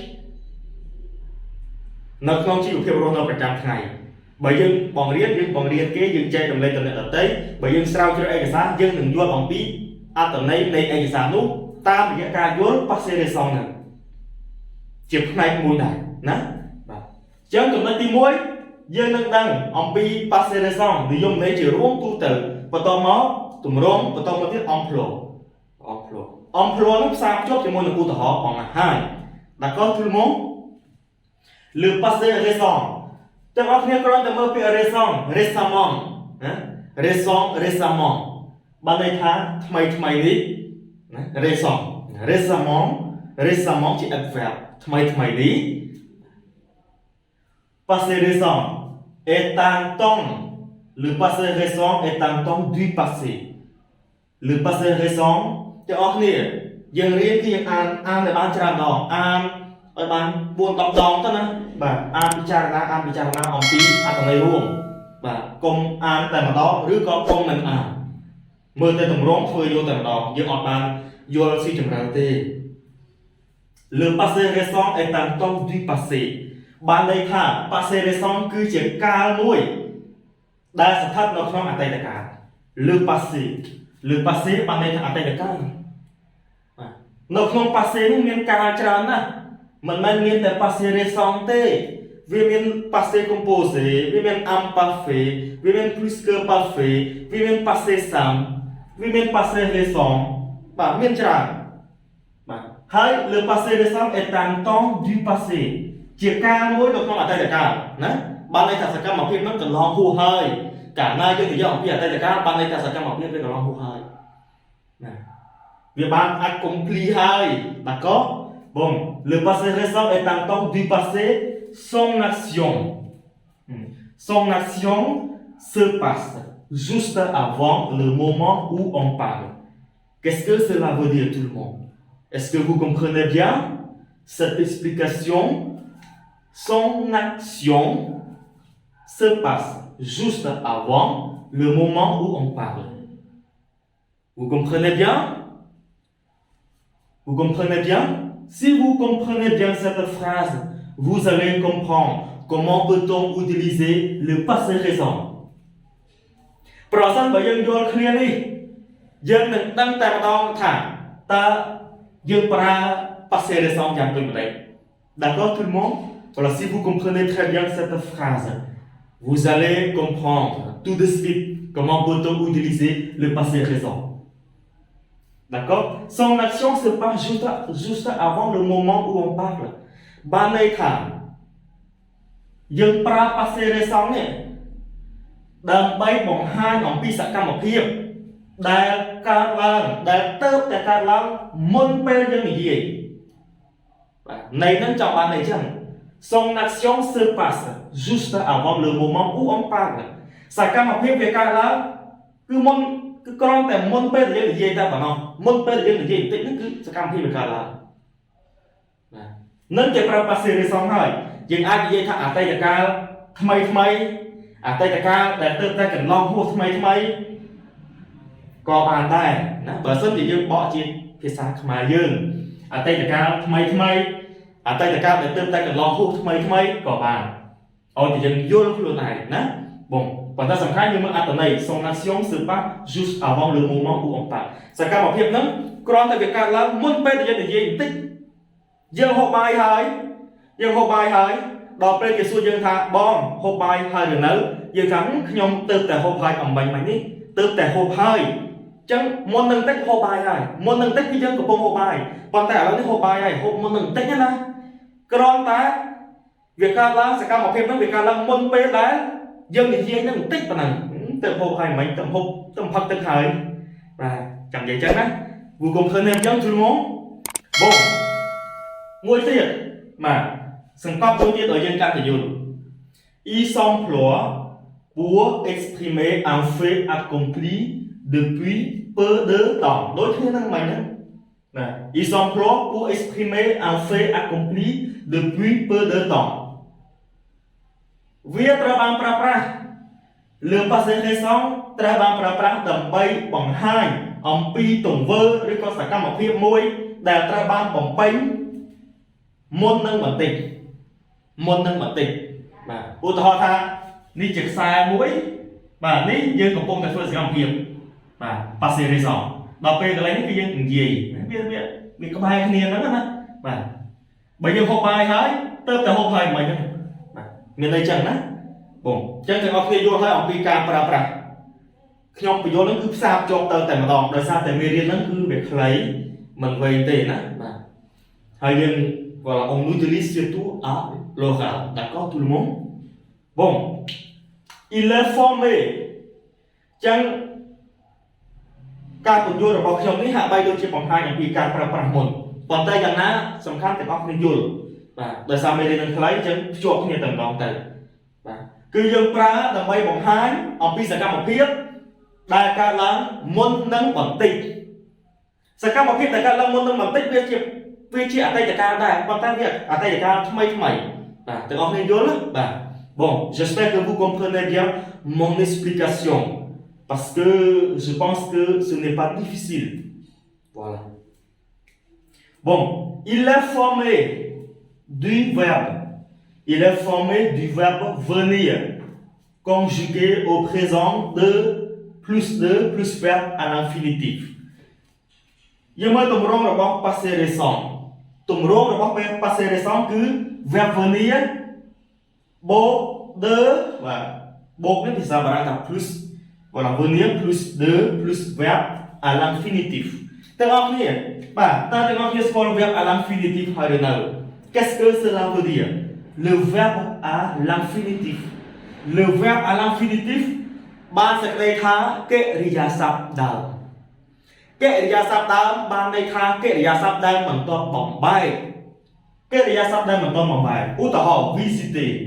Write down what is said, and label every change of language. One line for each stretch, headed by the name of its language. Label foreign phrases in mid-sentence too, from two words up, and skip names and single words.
Khmer: នៅក្នុងជីវភាពរស់នៅប្រចាំថ្ងៃបើយើងបង្រៀនគេយើងចែករំលែកទៅអ្នកដទៃបើយើងស្រាវជ្រាវឯកសារយើងនឹងយល់អំពីអត្ថន័យនៃឯកសារនោះតាមរយៈការយល់
French: passé récent
Khmer: ហ្នឹងជាផ្នែកមួយដែរណាបាទអញ្ចឹងចំណុចទី1យើងនឹងដឹងអំពី
French: passé récent
Khmer: និយមន័យជារួមទូទៅបន្តមកទម្រង់បន្តមកទៀត emploi នឹងផ្សារភ្ជាប់ជាមួយនឹងឧទាហរណ៍បងហើយ
French: d'accord tout le monde le passé récent
Khmer: ទាំងអស់គ្នាគ្រាន់តែមើលពាក្យ
French: récent récemment
Khmer: ណា récemment បានន័យថាថ្មីនេះណា récemment ជា adverb ថ្មីនេះ
French: passé récent est un temps le passé récent est un temps du passé le passé récent
Khmer: ទាំងអស់គ្នាយើងរៀនគឺយើងអានឲ្យបានច្រើនដងអានឲ្យបាន 4-10 ដងទៅណាបាទអានពិចារណាអំពីអត្ថន័យរួមបាទកុំអានតែម្ដងឬក៏កុំមិន អានមើលតែទម្រង់ធ្វើយល់តែម្ដងយើងអត់បានយល់ស៊ីជម្រៅទេ
French: Le passé récent est un temps du passé
Khmer: បានន័យថា
French: passé récent
Khmer: គឺជាកាលមួយដែលស្ថិតនៅក្នុងអតីតកាល
French: Le passé
Khmer: បានន័យថា អតីតកាលនៅក្នុង passé នេះមានកាលច្រើនណាស់មិនមែនមានតែ
French: passé récent
Khmer: ទេវាមាន
French: passé composé
Khmer: វាមាន imparfait វាមាន
French: plus que parfait
Khmer: វាមាន
French: passé simple
Khmer: វាមាន
French: passé récent
Khmer: បាទមានច្រើនបាទហើយ
French: le passé récent est un temps du passé
Khmer: ជាកាលមួយនៅក្នុងអតីតកាលណាបានន័យថាសកម្មភាពនោះកន្លងហួសហើយកាលណាយើងនិយាយអំពីអតីតកាលបានន័យថាសកម្មភាពវាកន្លងហួសហើយណាវាបាន accompli ហើយ
French: d'accord bon le passé récent est un temps du passé son action se passe juste avant le moment où on parle qu'est-ce que cela veut dire tout le monde est-ce que vous comprenez bien cette explication son action se passe juste avant le moment où on parle vous comprenez bien Si vous comprenez bien cette phrase, vous allez comprendre comment peut-on utiliser le passé récent
Khmer: ប្រសិនបើយើងយល់គ្នានេះយើងនឹងដឹងតែម្ដងថាតើយើងប្រើ
French: passé récent
Khmer: យ៉ាងដូចម្ដេច
French: D'accord tout le monde Voilà si vous comprenez très bien cette phrase vous allez comprendre tout de suite comment peut-on utiliser le passé récent D'accord Son action se passe juste avant le moment où on parle
Khmer: បានន័យថាយើងប្រើ
French: passé récent
Khmer: នេះដើម្បីបង្ហាញអំពីសកម្មភាពដែលកើតឡើងដែលទៅតែកើតឡើងមុនពេលយើងនិយាយបាទន័យនឹងចង់បាន ន័យចឹង
French: Son action se passe juste avant le moment où on parle
Khmer: សកម្មភាពវាកើតឡើងគឺមុនគឺគ្រាន់តែមុនពេលយើងនិយាយតែប៉ុណ្ណោះមុនពេលយើងនិយាយ បន្តិចហ្នឹងគឺសកម្មភាពវាកើតឡើងបាទនឹងគេប្រើ
French: passé récent
Khmer: ហើយយើងអាចនិយាយថាអតីតកាលថ្មីអតីត កាលដែលទើបតែកន្លងហួសថ្មីក៏បានដែរណាបើសិនជាយើងបកជាភាសាខ្មែរយើងអតីតកាលថ្មីអតីតកាលដែលទើបតែកន្លងហួសថ្មីក៏បានឲ្យតែយើងយល់ខ្លួនឯងណាបងប៉ុន្តែសំខាន់យើងមើលអត្ថន័យ
French: son action se passe juste avant le moment où on parle
Khmer: សកម្មភាពហ្នឹងគ្រាន់តែវាកើតឡើងមុនពេលដែលយើងនិយាយបន្តិចយើងហូបបាយហើយ ដល់ពេលគេសួរយើងថាបងហូបបាយហើយឬនៅយើងថាខ្ញុំទៅតែហូបហើយអំបញ្ញមិញនេះទៅតែហូបហើយអញ្ចឹងមុននឹងតិចហូបបាយហើយមុននឹងតិចគឺយើងកំពុងហូបបាយប៉ុ ន្តែឥឡូវនេះហូបបាយហើយហូបមុននឹងតិចណាគ្រាន់តែវាកើតឡើងសកម្មភាពហ្នឹងវាកើតឡើងមុនពេល ដែលយើងនិយាយនឹងបន្តិចប៉ុណ្ណឹងទៅហូបហើយមិញទៅហូបទៅផឹកទឹកហើយបាទចាំនិយាយចឹងណា
French: Vous comprenez bien tout le monde Bon
Khmer: មួយទៀតបាទសង្កត់មួយទៀតឲ្យយើងកាន់តែយល់
French: Il s'emploie pour exprimer un fait accompli depuis peu de temps
Khmer: ដូចគ្នានឹងមិញហ្នឹងបាទ
French: Il s'emploie pour exprimer un fait accompli depuis peu de temps
Khmer: វាត្រូវបានប្រើប្រាស់លើ
French: passé récent
Khmer: ត្រូវបានប្រើប្រាស់ដើម្បីបង្ហាញអំពីទង្វើឬក៏សកម្មភាពមួយដែលត្រូវបានបំពេញមុននឹងបន្តិច បាទឧទាហរណ៍ថានេះជាខ្សែមួយបាទនេះយើងកំពុងតែធ្វើសកម្មភាពបាទ
French: passé récent
Khmer: ដល់ពេលកន្លែង នេះគឺយើងនិយាយវាក្បែរគ្នាហ្នឹងណាបាទបើយើងហូបបាយហើយទៅតែហូបហើយមិនហ្នឹងបាទមានន័យចឹងណាបងអញ្ចឹងទាំងអស់គ្នាយល់ហើយអំពីការប្រើប្រាស់ខ្ញុំបញ្យល់ហ្នឹងគឺផ្សារភ្ជាប់ទៅតែម្ដងដោយសារតែមេរៀនហ្នឹងគឺវាខ្លីមិនវែងទេណាបាទហើយយើង
French: voilà on utilise surtout à l'oral d'accord tout le monde bon il est formé
Khmer: ចឹង ការពន្យល់របស់ខ្ញុំនេះហាក់បីដូចជាបង្ហាញអំពីការប្រើប្រាស់មុនប៉ុន្តែយ៉ាងណាសំខាន់ទាំងអស់គ្នាយល់ បាទដោយសារមេរៀននឹងខ្លីអញ្ចឹងភ្ជាប់គ្នាតែម្ដងទៅបាទគឺយើងប្រើដើម្បីបង្ហាញអំពី សកម្មភាពដែលកើតឡើងមុននឹងបន្តិចសកម្មភាពដែលកើតឡើងមុននឹងបន្តិចវាជាអតីតកាលដែរប៉ុន្តែវាអតីតកាលថ្មីបាទទាំងអស់គ្នាយល់បាទ
French: Bon j'espère que vous comprenez bien mon explication parce que je pense que ce n'est pas difficile voilà bon il est formé du verbe venir conjugué au présent de plus verbe à l'infinitif
Khmer: យើងមើលទម្រង់របស់
French: passé récent
Khmer: ទម្រង់របស់
French: passé récent គឺ verbe venir បូក
Khmer: de បាទបូកនេះភាសាបារាំងថា
French: plus voilà venir plus de plus verbe à l'infinitif
Khmer: ទាំងអស់គ្នាបាទតើទាំងអស់គ្នាស្គាល់
French: verbe à l'infinitif
Khmer: ហើយឬនៅ
French: Qu'est-ce que cela veut dire le verbe à l'infinitif le verbe à l'infinitif
Khmer: បានសេចក្តីថាកិរិយាសព្ទដើមកិរិយាសព្ទដើមបានន័យថាកិរិយាសព្ទដែលមិនទាន់បំបែកកិរិយាសព្ទដែលមិនទាន់បំបែកឧទាហរណ៍ visiter